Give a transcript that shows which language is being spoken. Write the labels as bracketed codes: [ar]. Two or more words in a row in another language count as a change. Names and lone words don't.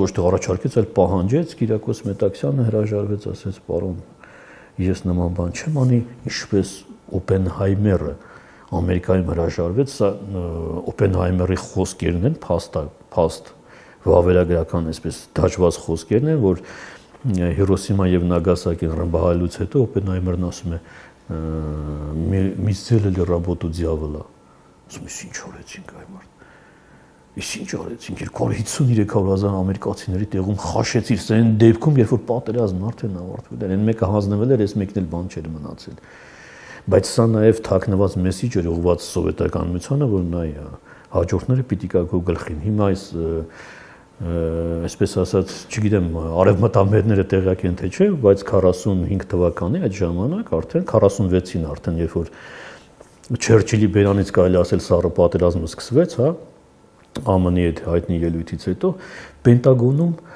[hy] ոչ թե առաջարկեց, այլ պահանջեց, Կիրակոս Մետաքսյանը հրաժարվեց, ասեց, պարոն, ես նման բան չեմ անի, ինչպես Օպենհայմերը Ամերիկայում հրաժարվեց, սա Օպենհայմերի խոսքերն են, փաստ վավերագրական այսպես դաջված խոսքերն են, որ Հիրոսիմա եւ Նագասակին ռմբահայելուց հետո Օպենհայմերն ասում է [ru] «Мы сделали работу дьявола». [hy] Ասում է, ինչ արեցինք այ մարդ։ Իսկ ինչ արեցինք, 253,000 ամերիկացիների տեղում խաշեցիր, սա այն դեպքում, երբ որ պատերազմն արդեն ավարտվել էր, այն մեկը հանձնվել էր, այս մեկն էլ բան չէր մնացել։ Բայց սա նաև թաքնված մեսիջ էր ուղղված սովետական միությանը, որ նայ հաջորդները պիտի կա քո գլխին։ Հիմա այս այսպես ասած, չգիտեմ, արևմտամերները տեղյակ են թե չէ, բայց 45 թվականի այդ ժամանակ արդեն 46-ին արդեն, երբ որ Չերչիլի բերանից կարելի ասել սառը պատերազմը սկսվեց, հա, ԱՄՆ-ի այդ հայտնի ելույթից հետո Պենտագոնում